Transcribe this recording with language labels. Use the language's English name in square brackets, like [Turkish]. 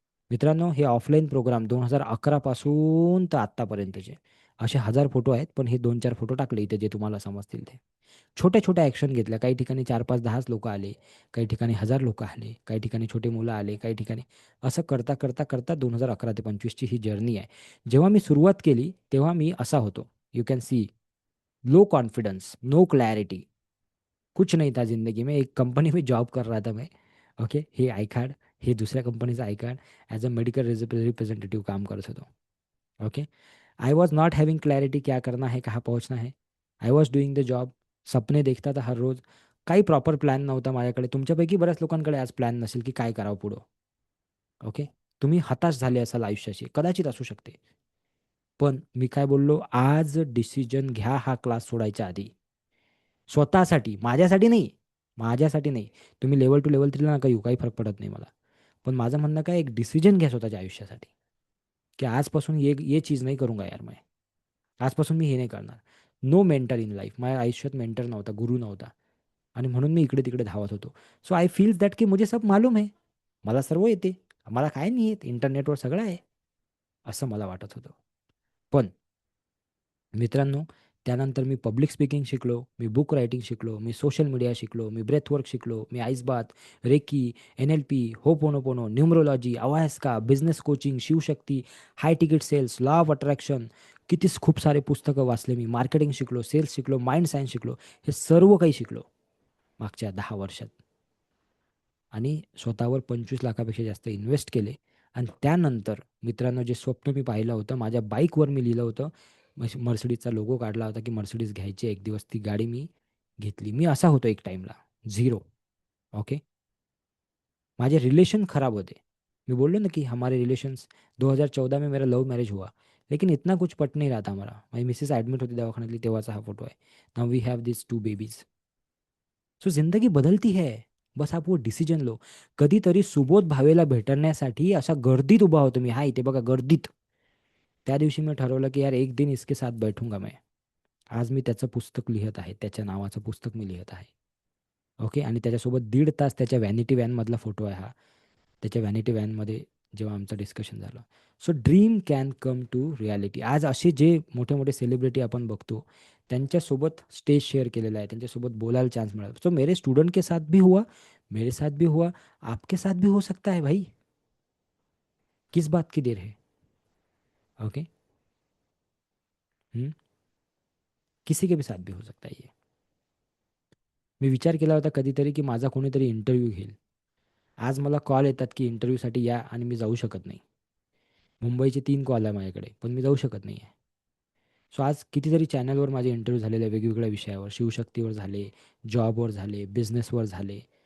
[Marathi] मित्रांनो, हे offline programme 2011 पासून तर आत्तापर्यंतचे असे 1000 फोटो आहेत. पण हे 2-4 फोटो टाकले इथे जे तुम्हाला समजतील ते. छोट्या-छोट्या ॲक्शन घेतल्या. काही ठिकाणी 4-5, 10च लोकं आले. काही ठिकाणी 1000 लोकं आले. काही ठिकाणी छोटे मुलं आले. काही ठिकाणी असं करता 2011 ते 25ची ही जर्नी आहे. जेव्हा मी सुरुवात केली तेव्हा मी असा होतो. [English] you can see low confidence, no clarity, [Hindi] कुछ नहीं था ज़िंदगी में. एक कंपनी में जॉब कर रहा था मैं. [English] Okay. [Marathi] हे आय कार्ड, हे दुसऱ्या कंपनीचं I card, as a medical representative काम करत होतो. [English] Okay. I was not having clarity [Hindi] क्या करना है, कहाँ पहुंचना है. [English] I was doing the job. [Hindi] सपने देखता था हर रोज. [Marathi] काही प्रॉपर प्लॅन नव्हता माझ्याकडे. तुमच्यापैकी बऱ्याच लोकांकडे आज प्लॅन नसेल की काय करावं पुढं. ओके. तुम्ही हताश झाले असाल आयुष्याशी, कदाचित असू शकते. पण मी काय बोललो, आज डिसिजन घ्या हा क्लास सोडायच्या आधी. स्वतःसाठी, माझ्यासाठी नाही, माझ्यासाठी नाही. तुम्ही लेवल 2 लेवल 3ला नका येऊ, काही फरक पडत नाही मला. पण माझं म्हणणं काय, एक डिसिजन घ्या स्वतःच्या आयुष्यासाठी की आजपासून [Hindi] ये चीज नाही करूंगा यार मैं. [Marathi] आजपासून मी हे नाही करणार. [English] No mentor in life. [Marathi] माझ्या आयुष्यात मेंटर नव्हता, गुरु नव्हता आणि म्हणून मी इकडे तिकडे धावत होतो. [English] so I feel that [Hindi] की मुझे सब मालूम है. [Marathi] मला सर्व येते. मला काय नाही येत. इंटरनेटवर सगळं आहे असं मला वाटत होतं. पण मित्रांनो, त्यानंतर मी पब्लिक स्पीकिंग शिकलो, मी बुक रायटिंग शिकलो, मी सोशल मीडिया शिकलो, मी ब्रेथवर्क शिकलो, मी ice bath, recce, NLP, ho'oponopono, numerology, अवायस्का, business coaching, Shivshakti, high ticket cells, law of attraction, कितीच खूप सारे पुस्तकं वाचले मी. मार्केटिंग शिकलो, सेल्स शिकलो, माइंड सायन्स शिकलो. हे सर्व काही शिकलो मागच्या 10 वर्षात. आणि स्वतःवर 25 लाखापेक्षा जास्त इन्व्हेस्ट केले. आणि त्यानंतर मित्रांनो, जे स्वप्न मी पाहिलं होतं, माझ्या बाईकवर मी लिहिलं होतं, मर्सिडीजचा लोगो काढला होता की मर्सिडीज घ्यायची. एक दिवस ती गाडी मी घेतली. मी असा होतो एक टाईमला, झिरो. ओके. माझे रिलेशन खराब होते. [Hindi] मैं बोल रहा ना कि हमारे रिलेशंस 2014 में मेरा लव मैरिज हुआ, लेकिन इतना कुछ पट नहीं रहा था हमारा. [Marathi] माझी मिसेस ॲडमिट होती दवाखान्यातली, तेव्हाचा हा फोटो आहे. [English] Now we have this 2 babies. [Hindi] सो जिंदगी बदलती है. बस आप वो डिसिजन लो. [Marathi] कधीतरी सुबोध भावेला भेटण्यासाठी अशा गर्दीत उभा होतो मी. हा इथे बघा गर्दीत. त्या दिवशी मी ठरवलं की यार [Hindi] एक दिन इसके साथ बैठूंगा मैं. [Marathi] आज मी त्याचं पुस्तक लिहित आहे. त्याच्या नावाचं पुस्तक मी लिहित आहे. ओके. आणि त्याच्यासोबत 1.5 तास त्याच्या व्हॅनिटी व्हॅनमधला फोटो आहे हा. त्याच्या व्हॅनिटी व्हॅनमध्ये जेव्हा आमचं डिस्कशन झालं. [English] So dream can come to reality. [Marathi] आज असे जे मोठे मोठे सेलिब्रिटी आपण बघतो त्यांच्यासोबत स्टेज शेअर केलेला आहे, त्यांच्यासोबत बोलायला चान्स मिळाला. [Hindi] सो मेरे स्टूडेंट के साथ भी हुआ, मेरे साथ भी हुआ, आपके साथ भी हो सकता है भाई. किस बात की देर है? ओके. किसी के भी साथ भी हो सकता है ये. [Marathi] मी विचार केला होता कधीतरी की माझा कोणीतरी इंटरव्ह्यू घेईल. आज मला कॉल येतात की इंटरव्ह्यूसाठी या आणि मी जाऊ शकत नाही. मुंबईचे 3 कॉल आहे माझ्याकडे, पण मी जाऊ शकत नाही आहे. सो आज कितीतरी चॅनलवर माझे इंटरव्ह्यू झालेले आहे वेगवेगळ्या विषयावर. शिवशक्तीवर झाले, जॉबवर झाले, बिझनेसवर झाले.